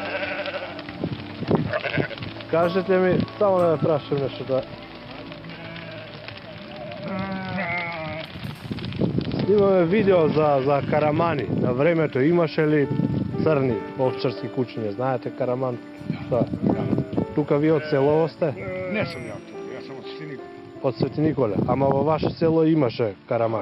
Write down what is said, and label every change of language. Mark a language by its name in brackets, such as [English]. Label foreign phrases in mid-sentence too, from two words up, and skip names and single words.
[Macedonian] Кажете ми, само да ме прашам нешто да... Снимаме видео за карамани. На времето имаше ли црни овчарски кучиња? Знаете караман? Да. Тука ви од село сте? Не сум ја тука, јас сум од Свети Никола. Од Свети Николе. Ама во ваше село имаше карамани.